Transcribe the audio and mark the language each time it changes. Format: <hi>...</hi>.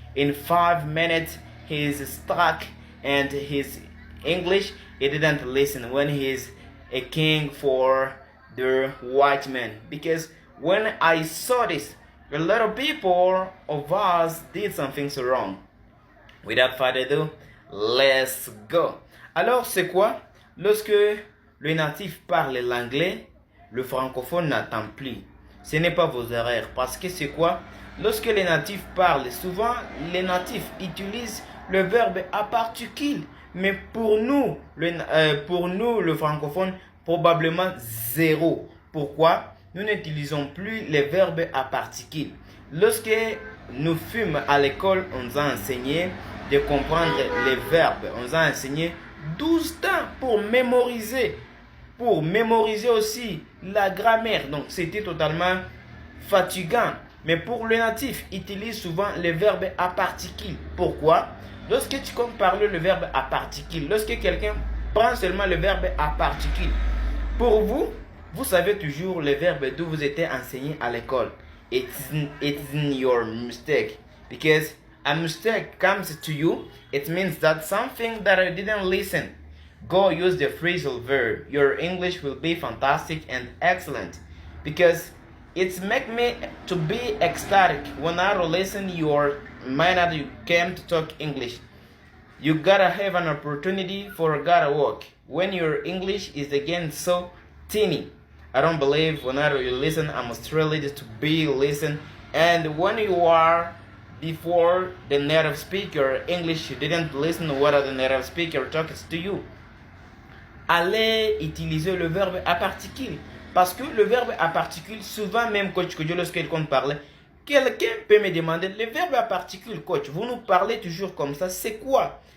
<en>In 5 minutes he's stuck and his English he didn't listen when he's a king for the white man. Because when I saw this, a lot of people of us did some things wrong. Without further ado, let's go.</en> <fr>Alors, c'est quoi? Lorsque le natif parle l'anglais, le francophone n'attend plus. Ce n'est pas vos erreurs. Parce que c'est quoi? Lorsque les natifs parlent, souvent les natifs utilisent le verbe à particule. Mais pour nous, le francophone, probablement zéro. Pourquoi? Nous n'utilisons plus les verbes à particules. Lorsque nous fûmes à l'école, on nous a enseigné de comprendre les verbes. On nous a enseigné 12 temps pour mémoriser. Pour mémoriser aussi la grammaire. Donc c'était totalement fatigant. Mais pour le natif, utilise souvent les verbes à particules. Pourquoi? Lorsque tu comptes parler le verbe à particules, lorsque quelqu'un prend seulement le verbe à particules, pour vous, vous savez toujours les verbes d'où vous étiez enseigné à l'école.</fr> <en>It's your mistake. Because a mistake comes to you, it means that something that I didn't listen. Go use the phrasal verb. Your English will be fantastic and excellent. Because it's make me to be ecstatic when I listen your mind that you came to talk English. You gotta have an opportunity for gotta work. When your English is again so teeny. I don't believe whenever you listen, I'm thrilled to be listen. And when you are before the native speaker English, you didn't listen to what the native speaker talks to you.</en> <fr>Allez utiliser le verbe à particule. Parce que le verbe à particule, souvent même coach Kojo, lorsqu'il compte parler, quelqu'un peut me demander, le verbe à particule, coach, vous nous parlez toujours comme ça, c'est quoi?</fr>